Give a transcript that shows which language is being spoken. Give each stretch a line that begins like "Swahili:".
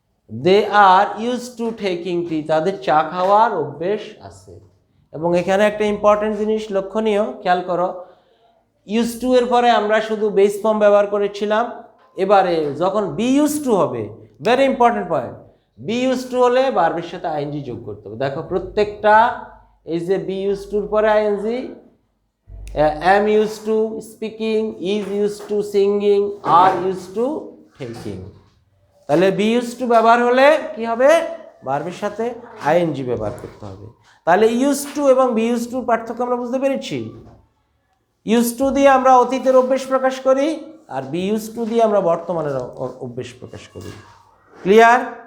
English: they are use to taking tea,
Bangla: তাদের চা খাওয়ার অভ্যেস আছে। এবং এখানে একটা ইম্পর্টেন্ট জিনিস লক্ষণীয়, খেয়াল করো, ইউজ টু এর পরে আমরা শুধু বেস ফর্ম ব্যবহার করেছিলাম, এবারে যখন বি ইউজ টু হবে, very important point, B use to হলে ভার্বের সাথে আইএনজি যোগ করতে হবে। দেখো প্রত্যেকটা, এই যে
English: Be use টুর পরে ING, am used to speaking, is used to singing, are used to taking।
Bangla: তাহলে বি ইউজ টু ব্যবহার হলে কি হবে, ভার্বের সাথে আইএনজি ব্যবহার করতে হবে। তাহলে ইউজ টু এবং বি ইউজ টুর পার্থক্য আমরা বুঝতে পেরেছি। ইউজ টু দিয়ে আমরা অতীতের অভ্যেস প্রকাশ করি, আর বি ইউজ টু দিয়ে আমরা বর্তমানের অভ্যেস প্রকাশ করি। ক্লিয়ার?